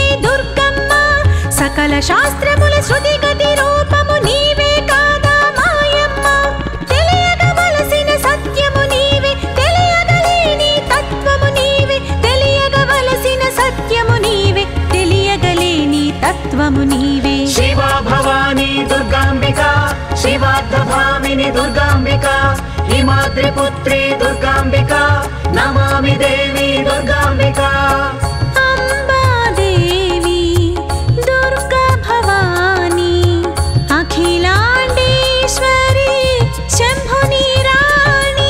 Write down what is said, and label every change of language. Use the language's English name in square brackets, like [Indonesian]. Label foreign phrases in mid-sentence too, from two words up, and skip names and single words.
[Telugu] దుర్గమ్మా సకల శాస్త్రముల శ్రుతి గతి రూపము నీవే కాదా మాయమ్మా తెలియగవలసిన సత్యము నీవే తెలియగలేని తత్వము నీవే తెలియగవలసిన సత్యము నీవే తెలియగలేని తత్వము నీవే [Sanskrit] शिवा भवानी दुर्गाम्बिका शिवार्धभामिनि दुर्गाम्बिका हिमाद्रिपुत्री दुर्गाम्बिका नमामि देवी दुर्गाम्बिका अम्बा देवी दुर्गा भवानी अखिलाण्डेश्वरी शम्भुनि राणी